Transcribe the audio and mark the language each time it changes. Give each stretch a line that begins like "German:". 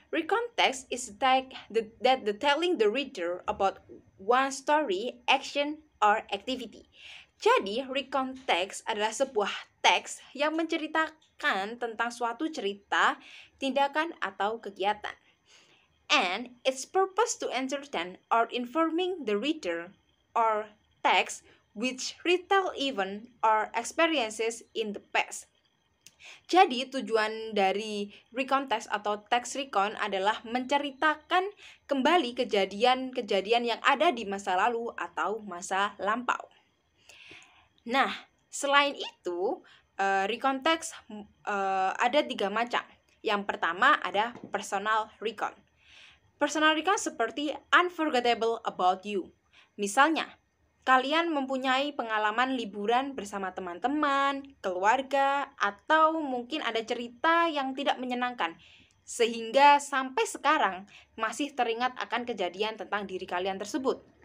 English: Recount text is that telling the reader about one story, action, or activity.
Indonesian: Jadi, recount text adalah sebuah teks yang menceritakan tentang suatu cerita, tindakan, atau kegiatan.
English: And its purpose to entertain or informing the reader or text which retell event or experiences in the past.
Indonesian: Jadi tujuan dari recount text atau text recount adalah menceritakan kembali kejadian-kejadian yang ada di masa lalu atau masa lampau. Nah, selain itu, recount text ada 3 macam. Yang pertama ada personal recount. Personal recount seperti unforgettable about you. Misalnya, kalian mempunyai pengalaman liburan bersama teman-teman, keluarga, atau mungkin ada cerita yang tidak menyenangkan, sehingga sampai sekarang masih teringat akan kejadian tentang diri kalian tersebut.